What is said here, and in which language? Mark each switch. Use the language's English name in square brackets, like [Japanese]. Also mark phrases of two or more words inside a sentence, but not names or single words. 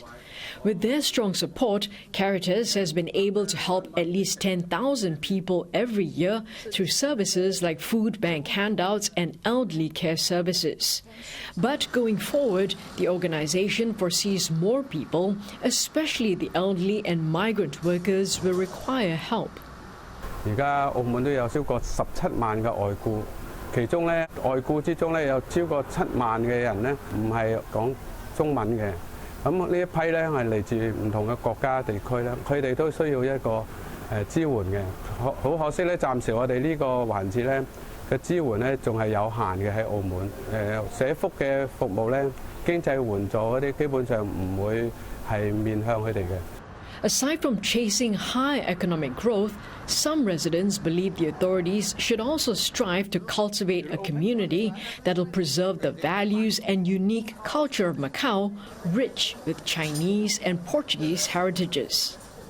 [English] With their strong support, Caritas has been able to help at least 10,000 people every year through services like food bank handouts and elderly care services. But going forward, the organization foresees more people, especially the elderly and migrant workers, will require help. [Cantonese] 而家澳門都有超過17萬嘅外僱，其中咧外僱之中咧有超過7萬嘅人咧唔係講中文嘅。咁呢一批咧係嚟自唔同嘅國家地區咧，佢哋都需要一個支援嘅。好可惜咧，暫時我哋呢個環節咧嘅支援咧仲係有限嘅喺澳門。社福嘅服務咧，經濟援助嗰啲基本上唔會係面向佢哋嘅。 [English] Aside from chasing high economic growth, some residents believe the authorities should also strive to cultivate a community that'll preserve the values and unique culture of Macau, rich with Chinese and Portuguese heritages.